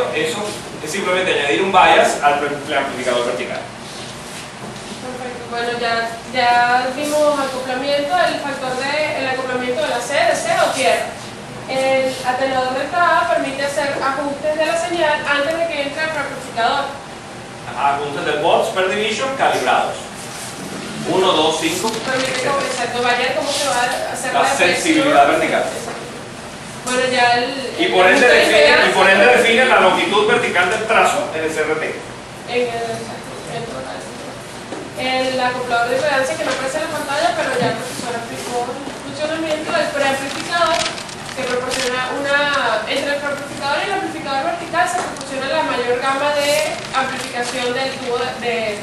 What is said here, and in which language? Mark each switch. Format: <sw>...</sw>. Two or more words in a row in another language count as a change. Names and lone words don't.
<es>Eso es simplemente añadir un bias al preamplificador vertical. Perfecto. Bueno, ya vimos acoplamiento, el acoplamiento de la C, de C o tierra. El atenuador de entrada permite hacer ajustes de la señal antes de que entre el preamplificador. Ajustes de</es> <en>volts per division</en> <es>calibrados. 1, 2, 5. Permite variar cómo se va a hacer la sensibilidad vertical. Bueno, ya y por ende define la longitud vertical del trazo en el CRT. el acoplador de impedancia que no aparece en la pantalla, pero ya el profesor explicó el funcionamiento del preamplificador, que proporciona entre el preamplificador y el amplificador vertical se proporciona la mayor gama de amplificación del tubo de</es>